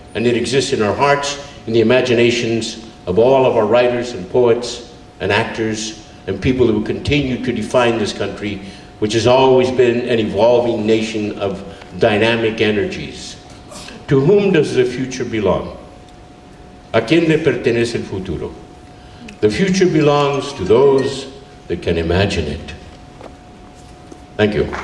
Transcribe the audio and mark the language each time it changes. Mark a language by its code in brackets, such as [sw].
[en] And it exists in our hearts, in the imaginations of all of our writers and poets and actors and people who will continue to define this country, which has always been an evolving nation of dynamic energies. To whom does the future belong? [es] ¿A quién le pertenece el futuro? [en] The future belongs to those that can imagine it. Thank you.